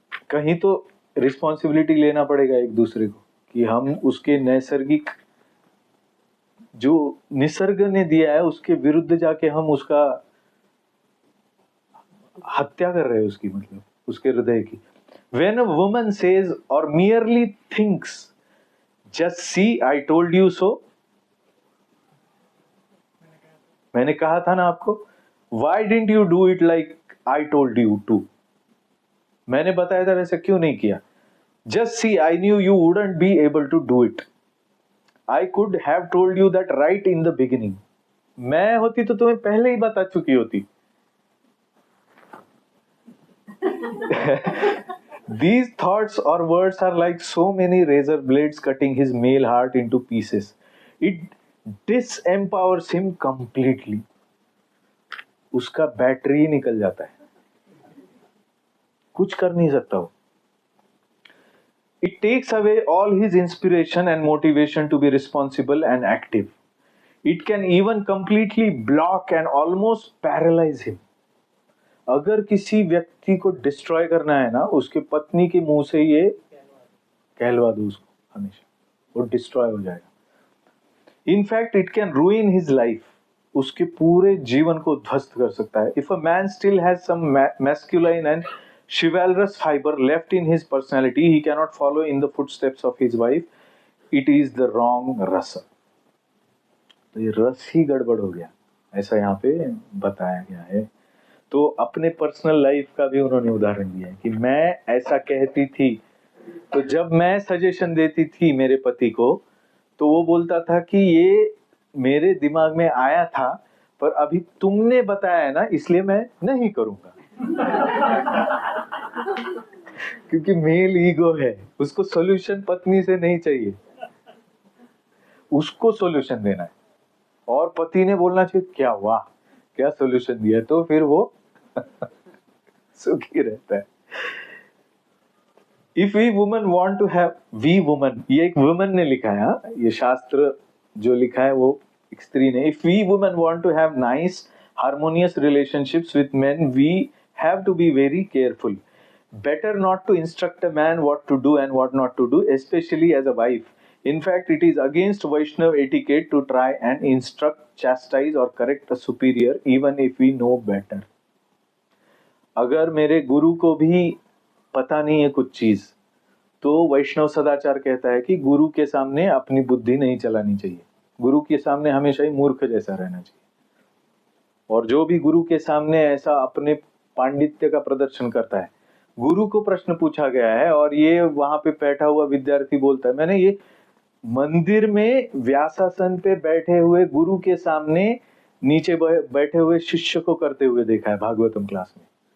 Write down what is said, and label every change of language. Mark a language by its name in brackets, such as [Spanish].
[Hindi] कहीं तो रिस्पॉन्सिबिलिटी लेना पड़ेगा एक दूसरे को, कि हम उसके नैसर्गिक जो निसर्ग ने दिया है उसके विरुद्ध जाके हम उसका हत्या कर रहे हैं, उसकी मतलब उसके हृदय की। [English] When a woman says or merely thinks, just see I told you so, [Hindi] मैंने कहा था ना आपको, [English] why didn't you do it like I told you to, [Hindi] मैंने बताया था वैसे क्यों नहीं किया। [English] just see I knew you wouldn't be able to do it, I could have told you that right in the beginning, [Hindi] मैं होती तो तुम्हें पहले ही बता चुकी होती। [English] These thoughts or words are like so many razor blades cutting his male heart into pieces. It disempowers him completely. [Hindi] उसका battery निकल जाता है, कुछ कर नहीं सकता वो। [English] It takes away all his inspiration and motivation to be responsible and active. It can even completely block and almost paralyze him. [Hindi] अगर किसी व्यक्ति को डिस्ट्रॉय करना है ना, उसके पत्नी के मुंह से ये कहलवा दो उसको, हमेशा वो डिस्ट्रॉय हो जाएगा। [English] in fact it can ruin his life, [Hindi] उसके पूरे जीवन को ध्वस्त कर सकता है। [English] If a man still has some masculine and chivalrous fiber left in his personality, he cannot follow in the footsteps of his wife. It is the wrong rasa. [Hindi] तो ये रस ही गड़बड़ हो गया, ऐसा यहाँ पे बताया गया है। तो अपने पर्सनल लाइफ का भी उन्होंने उदाहरण दिया है कि मैं ऐसा कहती थी, तो जब मैं सजेशन देती थी मेरे पति को, तो वो बोलता था कि ये मेरे दिमाग में आया था, पर अभी तुमने बताया है ना, इसलिए मैं नहीं करूंगा। क्योंकि मेल ईगो है, उसको सॉल्यूशन पत्नी से नहीं चाहिए, उसको सॉल्यूशन देना है। और पति ने बोलना चाहिए क्या वाह क्या सॉल्यूशन दिया, तो फिर वो सुखी रहता है। [English] if we women want to have, we women, [Hindi] ये एक वुमन ने लिखा है, ये शास्त्र जो लिखा है वो एक स्त्री ने। [English] If we women want to have nice harmonious relationships with men, we have to be very careful. Better not to instruct a man what to do and what not to do, especially as a wife. In fact, it is against Vaishnav etiquette to try and instruct, chastise or correct a superior, even if we know better. [Hindi] अगर मेरे गुरु को भी पता नहीं है कुछ चीज, तो वैष्णव सदाचार कहता है कि गुरु के सामने अपनी बुद्धि नहीं चलानी चाहिए, गुरु के सामने हमेशा ही मूर्ख जैसा रहना चाहिए। और जो भी गुरु के सामने ऐसा अपने पांडित्य का प्रदर्शन करता है, गुरु को प्रश्न पूछा गया है और ये वहां पे बैठा हुआ विद्यार्थी बोलता है, मैंने ये मंदिर में व्यासासन पे बैठे हुए गुरु के सामने नीचे बैठे हुए शिष्य को करते हुए देखा है भागवतम क्लास में।